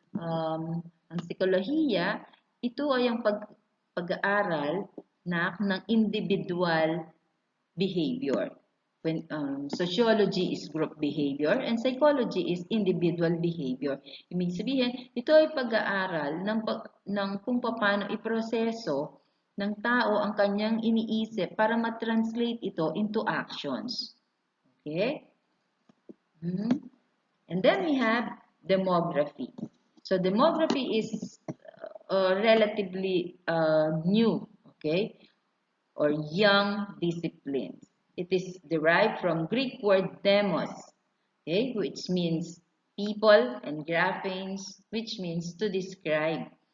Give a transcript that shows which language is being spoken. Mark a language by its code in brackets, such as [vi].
[tl] Ang psikolohiya, ito ay ang pag-aaral ng individual behavior. [en] When sociology is group behavior and psychology is individual behavior. [tl] Ibig sabihin, ito ay pag-aaral ng kung paano iproseso ng tao ang kanyang iniisip para ma-translate ito [en] into actions. Okay? And then we have demography. So demography is relatively new, okay, or young discipline. It is derived from Greek word demos, okay, which means people, and graphenes, which means to describe.